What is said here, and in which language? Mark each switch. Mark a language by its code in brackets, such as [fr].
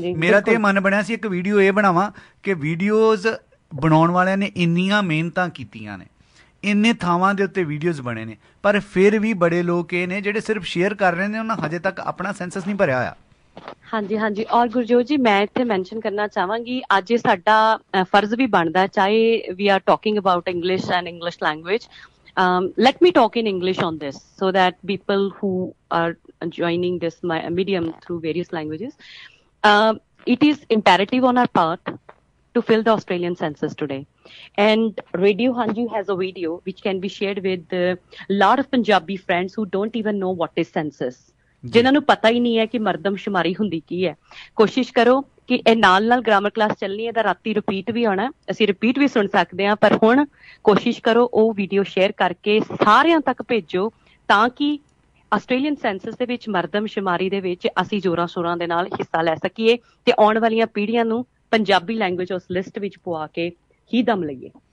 [pa] ਮੇਰਾ ਤੇ ਇਹ ਮਨ ਬਣਿਆ ਸੀ ਇੱਕ ਵੀਡੀਓ ਇਹ ਬਣਾਵਾਂ ਕਿ ਵੀਡੀਓਜ਼ ਬਣਾਉਣ ਵਾਲਿਆਂ ਨੇ ਇੰਨੀਆਂ ਮਿਹਨਤਾਂ ਕੀਤੀਆਂ ਨੇ, ਇੰਨੇ ਥਾਵਾਂ ਦੇ ਉੱਤੇ ਵੀਡੀਓਜ਼ ਬਣੇ ਨੇ, ਪਰ ਫਿਰ ਵੀ ਬੜੇ ਲੋਕ ਇਹ ਨੇ ਜਿਹੜੇ ਸਿਰਫ ਸ਼ੇਅਰ ਕਰ ਰਹੇ ਨੇ, ਉਹਨਾਂ ਹਜੇ ਤੱਕ ਆਪਣਾ ਸੈਂਸਸ ਨਹੀਂ ਭਰਿਆ ਹੋਇਆ। ਹਾਂਜੀ ਹਾਂਜੀ, ਔਰ ਗੁਰਜੋਤ ਜੀ ਮੈਂ ਇੱਥੇ ਮੈਂਸ਼ਨ ਕਰਨਾ ਚਾਹਾਂਗੀ, ਅੱਜ ਇਹ ਸਾਡਾ ਫਰਜ਼ ਵੀ ਬਣਦਾ, ਚਾਹੇ [en] We R talking about English and English language. Let me talk in English on this so that people who are joining this medium through various languages, it is imperative on our part to fill the Australian census today. And Radio Hanji has a video which can be shared with a lot of Punjabi friends who don't even know what is census. [pa] ਜਿਨ੍ਹਾਂ ਨੂੰ ਪਤਾ ਹੀ ਨਹੀਂ ਹੈ ਕਿ ਮਰਦਮਸ਼ੁਮਾਰੀ ਹੁੰਦੀ ਕੀ ਹੈ। ਕੋਸ਼ਿਸ਼ ਕਰੋ ਕਿ ਇਹ ਨਾਲ ਗ੍ਰਾਮਰ ਕਲਾਸ ਚੱਲਣੀ ਹੈ, ਤਾਂ ਰਾਤੀ ਰਿਪੀਟ ਵੀ ਆਉਣਾ, ਅਸੀਂ ਰਿਪੀਟ ਵੀ ਸੁਣ ਸਕਦੇ ਹਾਂ, ਪਰ ਹੁਣ ਕੋਸ਼ਿਸ਼ ਕਰੋ ਉਹ ਵੀਡੀਓ ਸ਼ੇਅਰ ਕਰਕੇ ਸਾਰਿਆਂ ਤੱਕ ਭੇਜੋ, ਤਾਂ ਕਿ ਆਸਟ੍ਰੇਲੀਅਨ ਸੈਂਸਸ ਦੇ ਵਿੱਚ ਮਰਦਮਸ਼ੁਮਾਰੀ ਦੇ ਵਿੱਚ ਅਸੀਂ ਜ਼ੋਰਾਂ ਸ਼ੋਰਾਂ ਦੇ ਨਾਲ ਹਿੱਸਾ ਲੈ ਸਕੀਏ ਤੇ ਆਉਣ ਵਾਲੀਆਂ ਪੀੜ੍ਹੀਆਂ ਨੂੰ ਪੰਜਾਬੀ ਲੈਂਗੁਏਜ ਉਸ ਲਿਸਟ ਵਿੱਚ ਪਵਾ ਕੇ ਹੀ ਦਮ ਲਈਏ